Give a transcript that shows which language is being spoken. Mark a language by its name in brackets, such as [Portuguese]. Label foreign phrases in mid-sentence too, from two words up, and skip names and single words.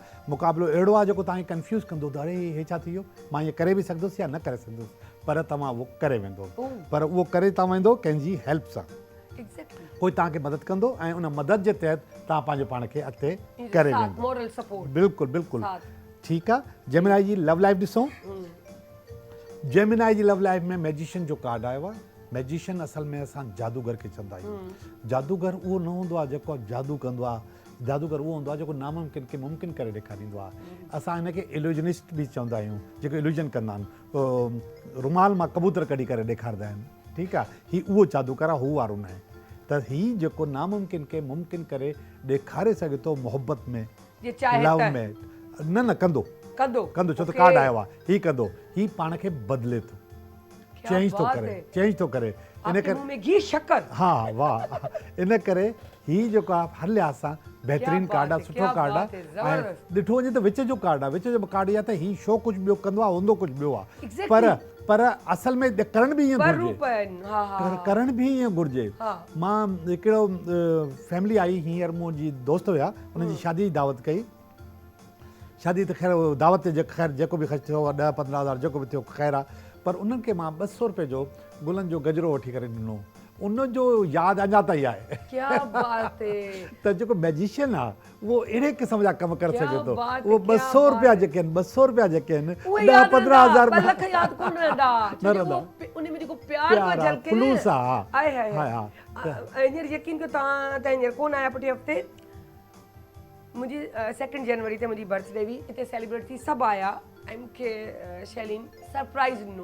[Sindhi] मुक़ाबिलो अहिड़ो आहे जेको तव्हांखे कंफ्यूज़ कंदो, अरे हे छा थी वियो, मां ईअं करे बि सघंदुसि या न करे सघंदुसि, पर तव्हां उहो करे वेंदो, पर उहो करे तव्हां वेंदो कंहिंजी हेल्प सां। एग्जैक्टली। कोई तव्हांखे मदद कंदो ऐं उन मदद जे तहत तव्हां पंहिंजे पाण खे अॻिते करे वेंदो। [English] Moral support. [Sindhi] बिल्कुलु बिल्कुलु, साथ। ठीकु आहे। जेमिनाई जी [English] love life [Sindhi] ॾिसूं। जेमिनाई जी [English] love life [Sindhi] में मैजिशियन जो कार्ड आयो आहे। मैजिशियन असल में असां जादूगर खे चवंदा आहियूं। जादूगर उहो न हूंदो आहे जेको जादू कंदो आहे, जादूगर उहो हूंदो आहे जेको नामुमकिन खे मुमकिन करे ॾेखारींदो आहे। असां हिनखे इल्यूजनिस्ट बि चवंदा आहियूं, जेको इल्यूजन कंदा आहिनि, रुमाल मां कबूतर कढी करे ॾेखारींदा आहिनि, ठीकु आहे। हीउ उहो जादूगर आहे, हू वारो न आहे। त हीउ जेको नामुमकिन खे मुमकिन करे ॾेखारे सघे थो मोहबत में, जे चाहे लव त में, न कंदो कंदो कंदो, छो त Okay. कार्ड आयो आहे। हीउ कंदो, हीउ पाण खे बदिले थो, [Urdu] क्या [Sindhi] चेंज थो [Urdu] बात [Sindhi] करे, [Urdu] है। [Sindhi] चेंज थो करे। इन [Urdu] आपके [Sindhi] करे [Urdu] منہ میں گھی شکر. [Sindhi] हा वाह, इन करे हीउ जेको आहे हर लिहाज़ सां बहितरीन [Urdu] बात [Sindhi] कार्ड [Urdu] है, [Sindhi] आहे, सुठो [Urdu] क्या [Sindhi] कार्ड [Urdu] बात [Sindhi] आहे। [Urdu] है, [Sindhi] ऐं ज़बरदस्त। ॾिठो वञे त विच जो कार्ड आहे, विच जो कार्ड इहा त हीउ शो कुझु ॿियो कंदो आहे, हूंदो कुझु ॿियो आहे, Exactly. पर असल में करण बि ईअं पर घुरिजे, रूप आहिनि, हा हा। करण बि ईअं घुरिजे। हा। मां हिकिड़ो फैमिली आई हींअर, मुंहिंजी दोस्त हुया, उनजी शादी जी दावत कई। शादी त ख़ैर दावत ते ख़ैर जेको बि ख़र्चु थियो, 10-15 हज़ार जेको बि थियो ख़ैर आहे, पर उन्हनि खे मां 200 रुपए जो गुलनि जो गजरो वठी करे ॾिनो। उनजो यादि अञा ताईं आहे। [Urdu] کیا بات ہے. [Sindhi] त जेको मैजिशियन आहे उहो अहिड़े क़िस्म जा कम करे [Urdu] क्या [Sindhi] सघे थो। [Urdu] بات ہے, [Sindhi] उहो [Urdu] क्या [Sindhi] 200 रुपया [Urdu] بات ہے. [Sindhi] जेके आहिनि, 200 रुपया जेके आहिनि, उहे 10-15 हज़ार 2 लख यादि कोन रहंदा, न रहंदा। उन में जेको प्यार पियो प्यार आहे, झलके ख़ुलूस आहे। आहे आहे हा, हा। हींअर यकीन कयो तव्हां त हींअर कोन आया पुठे हफ़्ते, मुंहिंजी 2 जनवरी ते मुंहिंजी बर्थडे हुई, हिते सेलिब्रेट थी, सभु आया ऐं मूंखे शैलीन सरप्राइज़ ॾिनो।